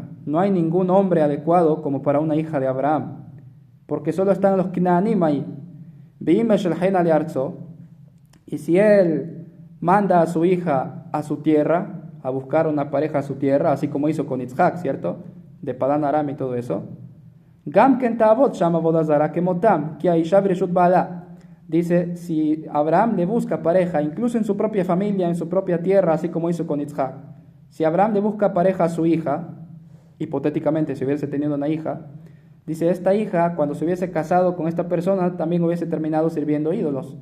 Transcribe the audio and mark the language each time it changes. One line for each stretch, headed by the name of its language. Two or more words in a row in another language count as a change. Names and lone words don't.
Spanish: No hay ningún hombre adecuado como para una hija de Abraham, porque solo están los Knaanim ahí. Y si él manda a su hija a su tierra, a buscar una pareja a su tierra, así como hizo con Yitzhak, ¿cierto? De Padán Aram y todo eso.
Hebrew: גם כן תעבוד שם עבודה זרה כמותם, כי האשה ברשות בעלה.
Spanish: Dice, si Abraham le busca pareja, incluso en su propia familia, en su propia tierra, así como hizo con Yitzhak. Si Abraham le busca pareja a su hija, hipotéticamente si hubiese tenido una hija, dice, esta hija, cuando se hubiese casado con esta persona, también hubiese terminado sirviendo ídolos.